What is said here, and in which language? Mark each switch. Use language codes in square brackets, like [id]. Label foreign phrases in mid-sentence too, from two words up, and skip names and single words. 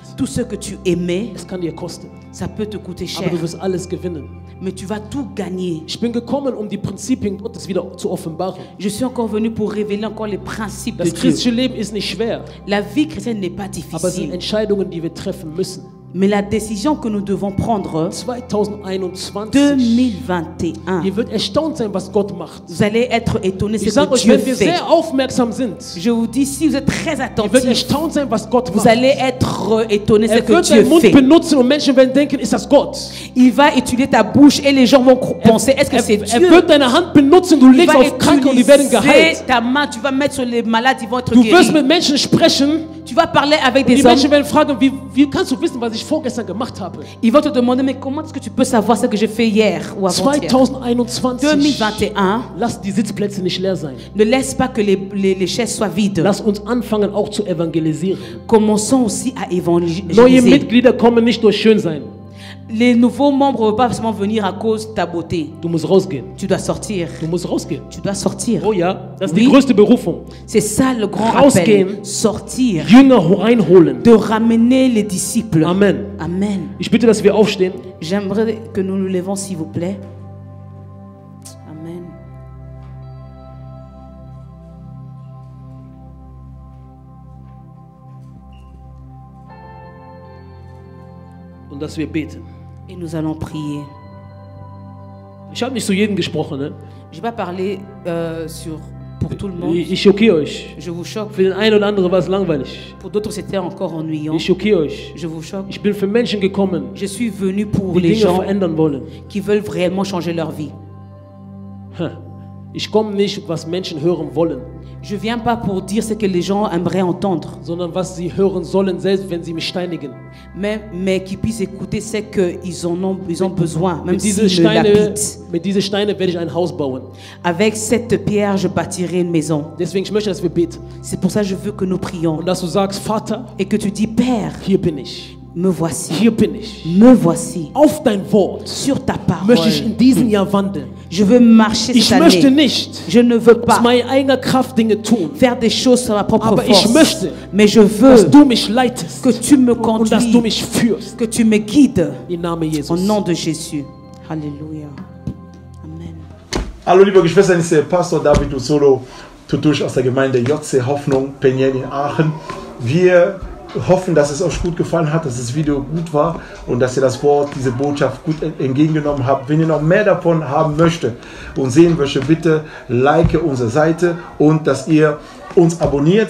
[fr] tout ce que tu aimais, [de] es kann dir kosten. [fr] ça peut te coûter cher. [de] Aber du wirst alles gewinnen. [fr] Mais tu vas tout gagner. [de] Ich bin gekommen, um die Prinzipien Gottes wieder zu offenbaren. [fr] Je suis encore venu pour révéler encore les principes de [de] Das [fr] Dieu. [de] christliche Leben ist nicht schwer, [fr] La vie chrétienne n'est pas [de] aber es sind [fr] difficile. [de] Entscheidungen, die wir treffen müssen. [fr] Mais la décision que nous devons prendre [de] 2021, [fr] 2021, [de] ihr wird erstaunt sein, was Gott macht. [fr] vous allez être étonnés de [de] Ich [fr] ce [de] sage [fr] que [de] euch, [fr] Dieu [de] wenn wir [fr] fait. [de] sehr aufmerksam sind, [fr] Je vous dis, si vous êtes très [de] ihr wird [fr] attentifs, [de] erstaunt sein, was Gott [fr] vous [de] macht. [fr] allez être étonnés de ce [de] Er [fr] que [de] wird [fr] Dieu [de] seinen Mund [fr] fait. [de] benutzen und Menschen werden denken, ist das Gott? [fr] Il va utiliser ta bouche et les gens vont penser, est-ce que c'est [de] Er [fr] Dieu? [de] wird deine Hand benutzen, du [fr] Il [de] legst [fr] va [de] auf Kranke und die werden [fr] utiliser [de] geheilt. [fr] ta main, tu vas mettre sur les malades, ils vont être [de] Du wirst [fr] guéris. [de] mit Menschen sprechen, [fr] Tu vas parler avec [de] die [fr] des hommes, [de] Menschen werden fragen, wie kannst du wissen, was ich vorgestern gemacht habe? [fr] ils vont te demander, mais comment est-ce que tu peux savoir ce que j'ai fait hier ou avant-hier? [de] 2021, [fr] 2021, [de] lass die Sitzplätze nicht leer sein. [fr] ne laisse pas que les chaises soient vides. [de] Lass uns anfangen, auch zu evangelisieren. [fr] Commençons aussi à [de] Neue [fr] évangéliser. [de] Mitglieder kommen nicht durch Schönsein. [fr] Les nouveaux membres ne vont pas seulement venir à cause de ta beauté. [de] Du musst rausgehen. [fr] Tu dois sortir. [de] Du musst rausgehen. [fr] Tu dois sortir. [de] Oh ja, das ist [fr] Oui. [de] die größte Berufung. [fr] C'est ça le grand [de] Rausgehen. [fr] appel. Sortir. [de] Jünger reinholen. [fr] De ramener les disciples. [de] Amen. [fr] Amen. [de] Ich bitte, dass wir aufstehen. [fr] J'aimerais que nous nous levons, s'il vous plaît. Amen. [de] Und dass wir beten. [fr] Et nous allons prier. [de] Ich habe nicht zu jedem gesprochen. Ne? [fr] Je ne vais pas parler pour tout le monde. [de] Ich schockiere euch. [fr] Je vous choque. [de] Für den einen oder anderen war es langweilig. [fr] Pour d'autres, c'était encore ennuyant. [de] Ich schockiere euch. [fr] Je vous choque. [de] Ich bin für Menschen gekommen, [fr] Je suis venu pour [de] die [fr] les [de] Dinge [fr] gens [de] verändern wollen. [fr] qui veulent réellement changer leur vie. [de] Ich komme nicht, was Menschen hören wollen, [fr] Je ne viens pas pour dire ce que les gens aimeraient entendre, [de] sondern was sie hören sollen, selbst wenn sie mich steinigen. [fr] mais qu'ils puissent écouter ce qu'ils ils ont besoin, même [de] Mit diese [fr] s'ils me [de] Steine, [fr] lapident. [de] mit diese Steine werde ich ein Haus bauen. [fr] Avec cette pierre, je bâtirai une maison. [de] Deswegen ich möchte, dass wir beten. [fr] C'est pour ça que je veux que nous prions [de] Und dass du sagst, Vater, [fr] et que tu dis, Père, [de] hier bin ich. [fr] me voici, [de] Hier bin ich. [fr] me voici. [de] Auf dein Wort [fr] Sur ta [de] möchte ich [fr] parole, [de] in diesem Jahr wandeln. [fr] je veux marcher [de] Ich [fr] cette [de] möchte [fr] année. [de] nicht [fr] Je ne veux [de] aus [fr] pas [de] meiner eigenen Kraft Dinge tun, [fr] faire des choses sur ma propre [de] aber ich [fr] force, [de] möchte, [fr] mais je [de] dass [fr] veux [de] du mich leitest [fr] que tu me [de] und dass du [fr] conduis, [de] mich führst. [fr] que tu me guides [de] Im Namen [fr] au [de] Jesus. [fr] nom de Jésus. Alléluia. [de] Amen. Hallo liebe Geschwister, ich bin Pastor David Usolo, Tutusch aus der Gemeinde JC Hoffnung, Penien in Aachen. Wir hoffen, dass es euch gut gefallen hat, dass das Video gut war und dass ihr das Wort, diese Botschaft gut entgegengenommen habt. Wenn ihr noch mehr davon haben möchtet und sehen möchtet, bitte like unsere Seite und dass ihr uns abonniert.